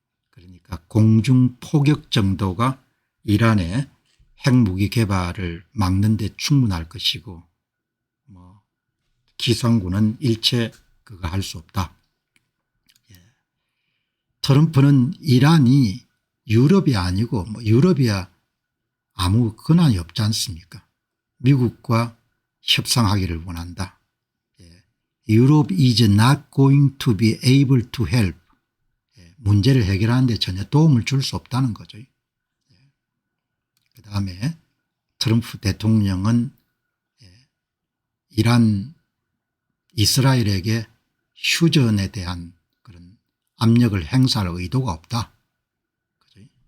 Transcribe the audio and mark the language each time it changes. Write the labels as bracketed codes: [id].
[ko] 그러니까 공중 포격 정도가 이란의 핵무기 개발을 막는 데 충분할 것이고 뭐 기상군은 일체 그거 할 수 없다. 트럼프는 이란이 유럽이 아니고 뭐 유럽이야 아무 권한이 없지 않습니까? 미국과 협상하기를 원한다. [en] Europe is not going to be able to help. [ko] 문제를 해결하는 데 전혀 도움을 줄 수 없다는 거죠. 그다음에 트럼프 대통령은 이란 이스라엘에게 휴전에 대한 그런 압력을 행사할 의도가 없다. 그죠?